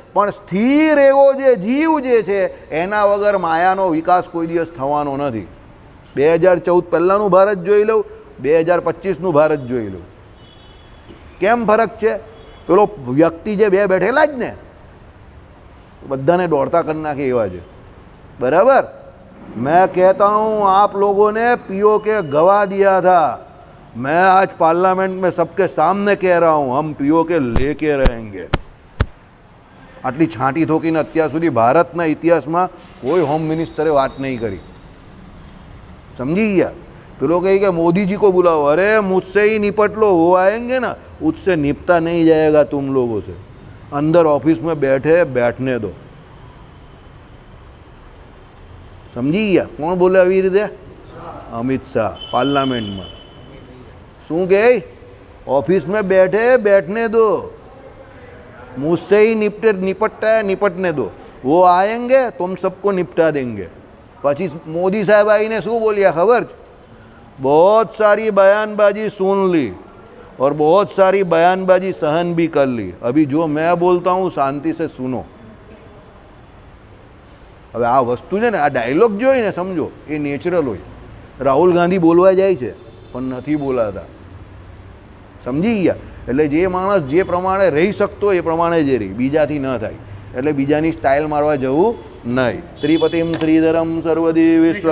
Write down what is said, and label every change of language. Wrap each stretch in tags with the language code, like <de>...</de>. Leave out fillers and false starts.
<gu>પણ સ્થિર એવો જે જીવ જે છે એના વગર માયાનો વિકાસ કોઈ દિવસ થવાનો નથી. 2014 પહેલાંનું ભારત જોઈ લઉં, 2025નું ભારત જોઈ લઉં. કેમ ફરક છે? પેલો વ્યક્તિ જે બે બેઠેલા જ ને, બધાને દોડતા કરી નાખે એવા છે. बराबर.</gu> <hi>मैं कहता हूँ आप लोगों ने पीओ के गवा दिया था, मैं आज पार्लियामेंट में सबके सामने कह रहा हूँ हम पीओ के लेके रहेंगे.</hi> <gu>આટલી છાંટી ઠોકીને અત્યાર સુધી ભારતના ઇતિહાસમાં કોઈ હોમ મિનિસ્ટરે વાત નહીં કરી. સમજી ગયા? પેલો કહે કે</gu> <hi>मोदी जी को बुलाओ, अरे मुझसे ही निपट लो, वो आएंगे ना उससे निपटा नहीं जाएगा तुम लोगों से. अंदर ऑफिस में बैठे बैठने दो.</hi> <gu>समझी ગયા? કોણ બોલે આવી રીતે? અમિત શાહ પાર્લામેન્ટમાં શું કહે?</gu> <hi>ऑफिस में बैठे बैठने दो, मुझसे ही निपटता है निपटने दो, वो आएंगे तुम सबको निपटा देंगे.</hi> <gu>પછી मोदी साहब आईने શું बोलिया खबर?</gu> <hi>बहुत सारी बयानबाजी सुन ली और बहुत सारी बयानबाजी सहन भी कर ली, अभी जो मैं बोलता हूँ शांति से सुनो.</hi> <gu>હવે આ વસ્તુ છે ને, આ ડાયલોગ જે હોય ને સમજો એ નેચરલ હોય. રાહુલ ગાંધી બોલવા જાય છે પણ નથી બોલાતા. સમજી ગયા? એટલે જે માણસ જે પ્રમાણે રહી શકતો એ પ્રમાણે જ રહી, બીજાથી ન થાય. એટલે બીજાની સ્ટાઇલ મારવા જવું નહીં. શ્રીપતિમ શ્રીધરમ સર્વદેવેશ્વર</gu>